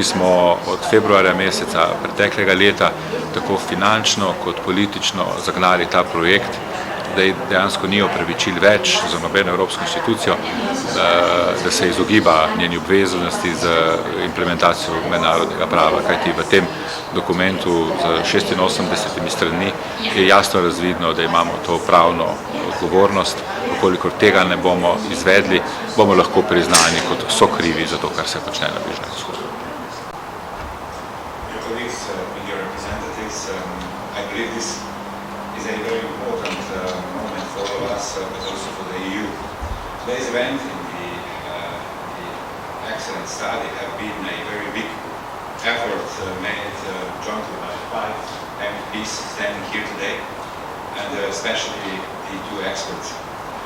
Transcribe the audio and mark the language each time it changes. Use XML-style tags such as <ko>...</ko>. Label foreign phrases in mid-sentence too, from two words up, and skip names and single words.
<sl>smo od februarja meseca preteklega leta tako finančno kot politično zagnali ta projekt, da dejansko ni opravičil več za nobeno evropsko institucijo, da se izogiba njeni obveznosti z implementacijo mednarodnega prava, kajti v tem dokumentu z 86 strani je jasno razvidno, da imamo to pravno odgovornost. Kolikor tega ne bomo izvedli, bomo lahko priznani kot sokrivi za to, kar se počne na Bližnjem vzhodu.</sl> <en>Today's event in the excellent study have been a very big effort made jointly by 5 MEPs standing here today, and especially the two experts.</en>